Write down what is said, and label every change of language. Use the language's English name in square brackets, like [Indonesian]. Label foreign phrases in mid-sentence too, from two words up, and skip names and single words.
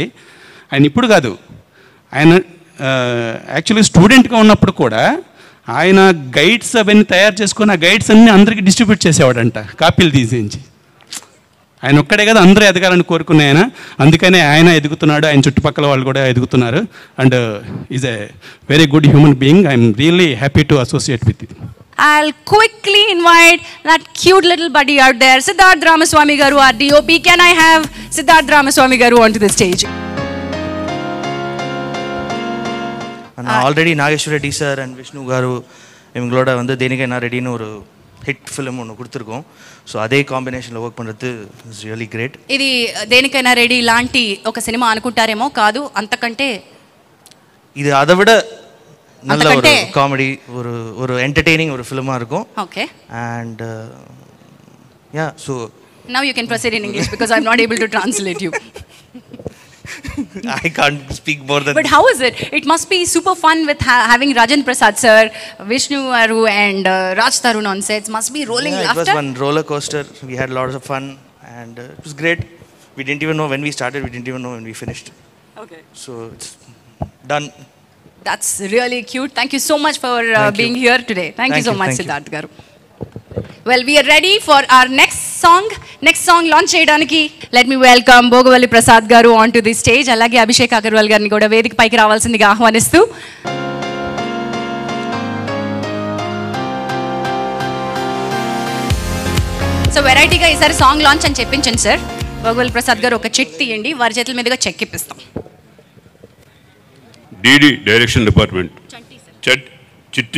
[Telugu] ఆయన ఇప్పుడు కాదు, ఆయన యాక్చువల్లీ స్టూడెంట్గా ఉన్నప్పుడు కూడా ఆయన గైడ్స్ అవన్నీ తయారు చేసుకొని ఆ గైడ్స్ అన్నీ అందరికీ డిస్ట్రిబ్యూట్ చేసేవాడంట, కాపీలు తీసేయించి. ఆయన ఒక్కడే కదా అందరూ ఎదగాలని కోరుకునే ఆయన, అందుకనే ఆయన ఎదుగుతున్నాడు, ఆయన చుట్టుపక్కల వాళ్ళు కూడా ఎదుగుతున్నారు. [English] And is a very good human being. I'm really happy to associate with you. I'll quickly invite that cute little buddy out there, Siddharth Ramaswamy garu, our DOP. Can I have Siddharth Ramaswamy garu onto the stage? [Tamil] ஆல்ரெடி நாகேஸ்வர ரெட்டி சார் அண்ட் விஷ்ணு గారు இவங்களோட வந்து దేనికైనా రెడీని ஒரு [English] hit film [Tamil] ஒன்று கொடுத்துருக்கோம். ஸோ அதே కాంబినేషన్లో వర్క్ பண்ணுறது [English] is really great. [Telugu] ఇది దేనికైనా రెడీ లాంటి ఒక సినిమా అనుకుంటారేమో, కాదు, అంతకంటే [Tamil] ఇది அதை விட நல்ல ஒரு காமெடி, ஒரு ఎంటర్టైనింగ్ ஒரு ఫిల్மாக இருக்கும். [English] ఓకే. And ya, so now you can proceed in English because I'm not able to translate you. I can't speak more than. But how is it? It must be super fun with having Rajan Prasad sir, Vishnu Aru and Raj Tarun on sets. Must be rolling laughter. It was one roller coaster. We had lots of fun and it was great. We didn't even know when we started. We didn't even know when we finished. Okay. So it's డన్. That's really cute. Thank you so much for being here today. Thank you so much, Siddharth garu. Well, we are ready for our next song. Next song launch cheyadaniki let me welcome Bogavalli Prasad garu onto the stage. [Telugu] అలాగే అభిషేక్ అగర్వాల్ గార్ని కూడా వేదికి పైకి రావాల్సిందిగా ఆహ్వానిస్తూ. సో వెరైటీగా ఈసారి [English] song launch [Telugu] అని చెప్పించండి సార్. భోగవల్లి ప్రసాద్ గారు ఒక చెక్ తీయండి, వారి చేతుల మీదుగా చెక్ ఇప్పిస్తాం. [English] DD direction department. చిట్టి